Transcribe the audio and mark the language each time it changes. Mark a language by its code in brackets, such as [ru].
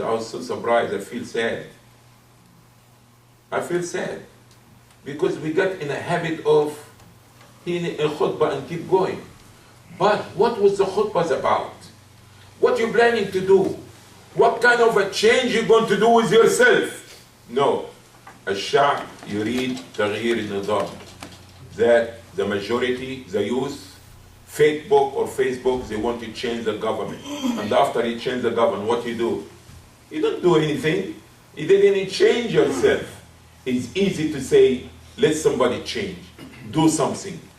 [en] I was so surprised. I feel sad. I feel sad because we got in a habit of hearing a khutbah and keep going. But what was the khutbah about? What you planning to do? What kind of a change you're going to do with yourself? No. [ar] الشعب يريد تغيير النظام. [en] That the majority, the youth, Facebook, they want to change the government. And after you change the government, what you do? You don't do anything. You didn't change yourself. It's easy to say, let somebody change, do something.